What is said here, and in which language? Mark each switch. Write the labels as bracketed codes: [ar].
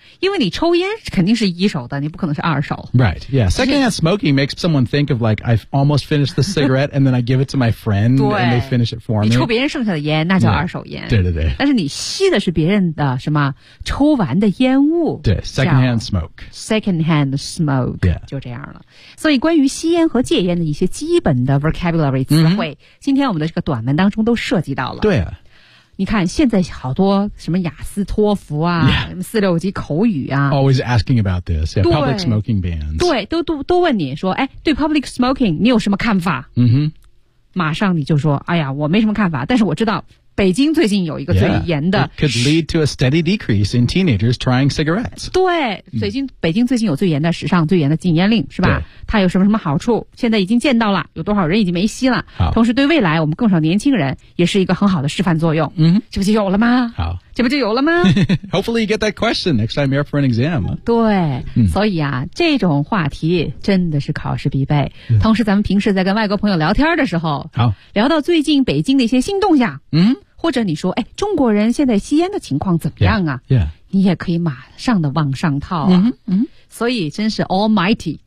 [zh] 因为你抽烟肯定是一手的，你不可能是二手。 [en] Right, yeah. Secondhand smoking makes someone think of like, I've almost finished the cigarette and then I give it to my friend and they finish it for me. [zh] 你抽别人剩下的烟那叫二手烟。对对对。但是你吸的是别人的什么抽完的烟雾。 [en] 对 ,secondhand smoke. Secondhand smoke,、 yeah. [zh] 就这样了。所以关于吸烟和戒烟的一些基本的 vocabulary 词汇、mm-hmm. 今天我们的这个短文当中都涉及到了。对啊。你看现在好多什么雅思托福啊、 [en] yeah. [zh] 四六级口语啊 [en] Always asking about this yeah, Public smoking bans [zh] 对 都问你说哎，对 public smoking 你有什么看法、 mm-hmm. 马上你就说哎呀我没什么看法但是我知道北京最近有一个最严的 [en] yeah, It could lead to a steady decrease in teenagers trying cigarettes [zh] 对最近、mm-hmm. 北京最近有最严的史上最严的禁烟令是吧它有什么什么好处现在已经见到了有多少人已经没吸了同时对未来我们更少年轻人也是一个很好的示范作用嗯、mm-hmm. 这不就有了吗好这不就有了吗 [en] Hopefully you get that question next time you're up for an exam [zh] 对、mm-hmm. 所以啊这种话题真的是考试必备、mm-hmm. 同时咱们平时在跟外国朋友聊天的时候好聊到最近北京的一些新动向嗯、mm-hmm. 或者你说哎中国人现在吸烟的情况怎么样啊 [en] yeah. Yeah. [zh] 你也可以马上的往上套啊、 mm-hmm. 所以真是 almighty